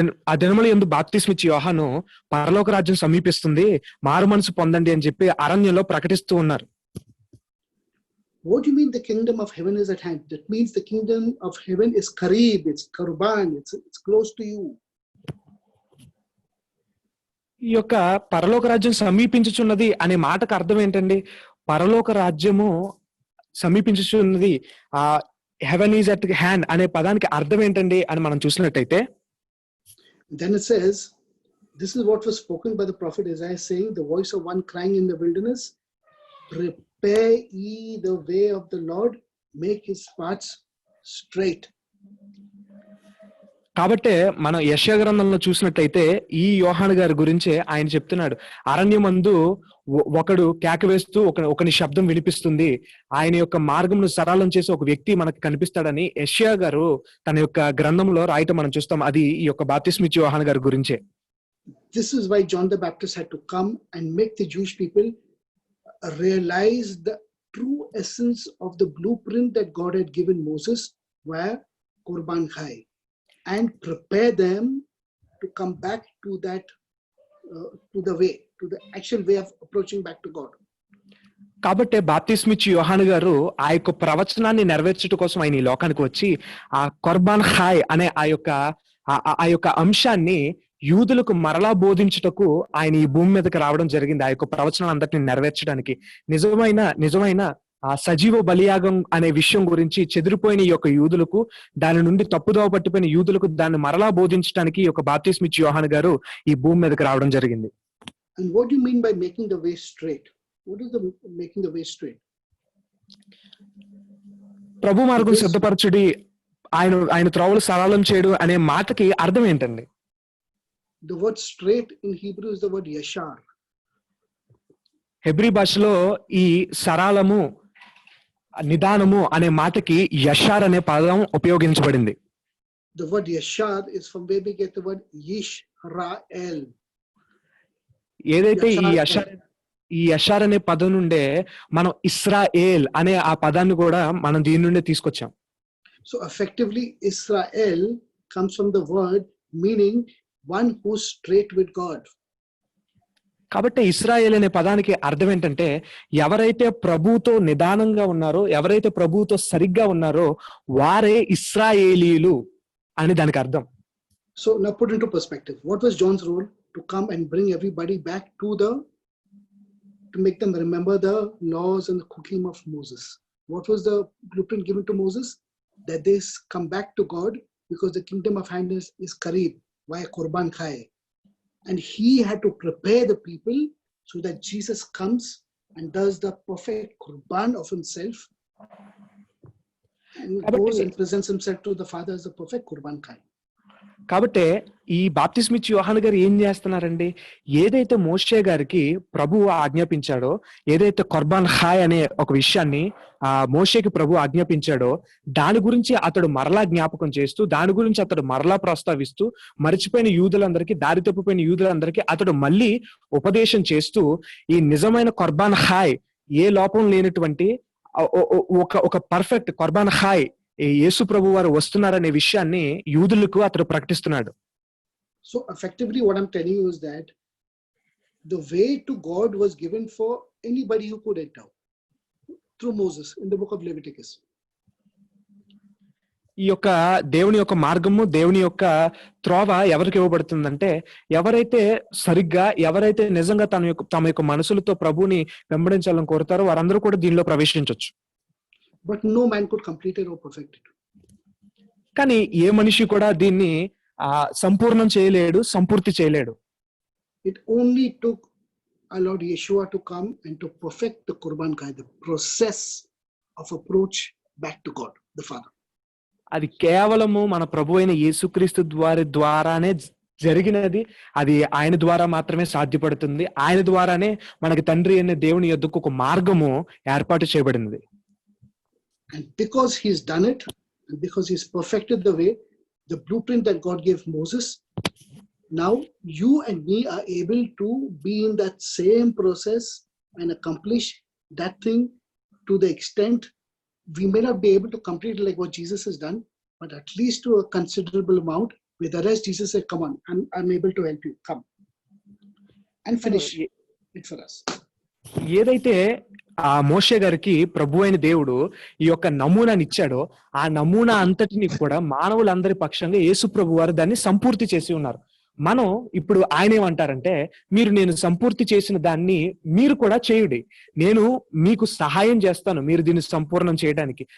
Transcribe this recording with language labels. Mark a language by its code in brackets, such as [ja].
[te] ఆ దినముల యందు బాప్తిస్మిచ్చి యోహాను పరలోక రాజ్యం సమీపిస్తుంది, మారు మనసు పొందండి అని చెప్పి అరణ్యంలో ప్రకటిస్తూ ఉన్నారు. [en] What do you mean the kingdom of heaven is at hand? That means the kingdom of heaven is Karib, it's Karban, it's close to you. [te] ఈ యొక్క పరలోక రాజ్యం సమీపించుచున్నది అనే మాటకు అర్థం ఏంటండి? పరలోక రాజ్యము సమీపించుచున్నది, [en] heaven is at hand [te] అనే పదానికి అర్థం ఏంటండి అని మనం చూసినట్టయితే, [en] Then it says, this is what was spoken by the prophet Isaiah, saying, the voice of one crying in the wilderness, prepare ye the way of the Lord, make his paths straight. [te] కాబట్టే మనం యెషయా గ్రంథంలో చూసినట్టయితే ఈ యోహాను గారి గురించే ఆయన చెప్తున్నాడు, అరణ్యమందు ఒకడు కేక వేస్తూ ఒకని శబ్దం వినిపిస్తుంది, ఆయన యొక్క మార్గమును సరళం చేసి ఒక వ్యక్తి మనకు కనిపిస్తాడని యెషయా గారు తన యొక్క గ్రంథంలో రాయటం మనం చూస్తాం. అది ఈ యొక్క బాప్తిస్మిచ్చి యోహాను గారి గురించే. [en] This is why John the Baptist had to come and make the Jewish people realize the true essence of the blueprint that God had given Moses, where Korban Khai, and prepare them to come back to that, to the way, to the actual way of approaching back to God. [te] కాబట్టి బాప్తిస్మిచ్చి యోహాను గారు ఆ యొక్క ప్రవచనాన్ని నెరవేర్చడం కోసం ఆయన ఈ లోకానికి వచ్చి ఆ కొర్బాన్ ఖాయ్ అనే ఆ యొక్క అంశాన్ని యూదులకు మరలా బోధించుటకు ఆయన ఈ భూమి మీదకి రావడం జరిగింది, ఆ యొక్క ప్రవచనాలందరినీ నెరవేర్చడానికి. నిజమైన ఆ సజీవ బలియాగం అనే విషయం గురించి చెదిరిపోయిన ఈ యొక్క యూదులకు, దాని నుండి తప్పుదోవ పట్టిపోయిన యూదులకు దాన్ని మరలా బోధించడానికి ఈ యొక్క బాప్తిస్మిచ్చి యోహాను గారు ఈ భూమి మీదకి రావడం జరిగింది. [en] And what do you mean by making the way straight? What is the making the way straight? [te] ప్రభు మార్గం సిద్ధపరచుడి, ఆయన త్రోవలు సరళం చేయడు అనే మాటకి అర్థం ఏంటండి? [en] The word straight in Hebrew is the word yashar. [te] Hebrew భాషలో ఈ సరళము, నిదానము అనే మాటకి యషార్ అనే పదం ఉపయోగించబడింది. [en] The word yashar is from where we get the word Yisrael. [te] ఏదైతే ఈ యషార్ అనే పదం నుండే మనం ఇస్రాయేల్ అనే ఆ పదాన్ని కూడా మనం దీని నుండే తీసుకొచ్చాం. [en] So effectively Israel comes from the word meaning one who's straight with God. [te] కాబట్టి ఇస్రాయేల్ అనే పదానికి అర్థం ఏంటంటే, ఎవరైతే ప్రభువుతో నిదానంగా ఉన్నారో, ఎవరైతే ప్రభువుతో సరిగ్గా ఉన్నారో వారే ఇశ్రాయేలీలు అని దానికి అర్థం. [en] So now put into perspective, what was John's role? To come and bring everybody back to make them remember the laws and the curriculum of Moses. What was the blueprint given to Moses? That they come back to God because the kingdom of hand is Karib, via Korban Khai. And he had to prepare the people so that Jesus comes and does the perfect Korban of himself and goes and presents himself to the Father as the perfect Korban Khai. [te] కాబట్టి ఈ బాప్తిస్మిచ్చి యోహాను గారు ఏం చేస్తున్నారండి? ఏదైతే మోషే గారికి ప్రభువు ఆజ్ఞాపించాడో, ఏదైతే కొర్బాన్ ఖాయ్ అనే ఒక విషయాన్ని మోషేకి ప్రభు ఆజ్ఞాపించాడో, దాని గురించి అతడు మరలా జ్ఞాపకం చేస్తూ, దాని గురించి అతడు మరలా ప్రస్తావిస్తూ, మరిచిపోయిన యూదులందరికీ, దారి తప్పిపోయిన యూదులందరికీ అతడు మళ్ళీ ఉపదేశం చేస్తూ, ఈ నిజమైన కొర్బాన్ ఖాయ్, ఏ లోపం లేనటువంటి ఒక పర్ఫెక్ట్ కొర్బాన్ ఖాయ్ యేసు ప్రభు వారు వస్తున్నారనే విషయాన్ని యూదులకు అతడు ప్రకటిస్తున్నాడు. [en] So effectively what I'm telling you is that the way to God was given for anybody who could enter through Moses in the book of Leviticus. [te] ఈ యొక్క దేవుని యొక్క మార్గము, దేవుని యొక్క త్రోవ ఎవరికి ఇవ్వబడుతుందంటే, ఎవరైతే సరిగ్గా, ఎవరైతే నిజంగా తమ యొక్క మనసులతో ప్రభువుని వెంబడించాలని కోరుతారో వారందరూ కూడా దీనిలో ప్రవేశించవచ్చు. [en] But no man could complete it or perfect it. [te] కానీ ఏ మనిషి కూడా దీన్ని సంపూర్ణం చేయలేడు, సంపూర్తి చేయలేడు. [en] It only took our Lord Yeshua to come and to perfect the Qurban Kai, the process of approach back to God, the Father. [te] అది కేవలము మన ప్రభు అయిన యేసుక్రీస్తు ద్వారానే జరిగినది. అది ఆయన ద్వారా మాత్రమే సాధ్యపడుతుంది. ఆయన ద్వారానే మనకి తండ్రి అనే దేవుని యొద్దకు ఒక మార్గము ఏర్పాటు చేయబడినది. [en] And because he's done it, and because he's perfected the way, the blueprint that God gave Moses, now you and me are able to be in that same process and accomplish that thing to the extent we may not be able to complete like what Jesus has done, but at least to a considerable amount. With the rest, Jesus said, come on, I'm able to help you. Come and finish it for us. [te] ఏదైతే ఆ మోషే గారికి ప్రభు అయిన దేవుడు ఈ యొక్క నమూనాని ఇచ్చాడో, ఆ నమూనా అంతటిని కూడా మానవులందరి పక్షంగా యేసు ప్రభు వారు దాన్ని సంపూర్తి చేసి ఉన్నారు. మనం ఇప్పుడు ఆయన ఏమంటారంటే, నేను సంపూర్తి చేసిన దాన్ని మీరు కూడా చేయుడి, నేను మీకు సహాయం చేస్తాను మీరు దీన్ని సంపూర్ణం చేయడానికి.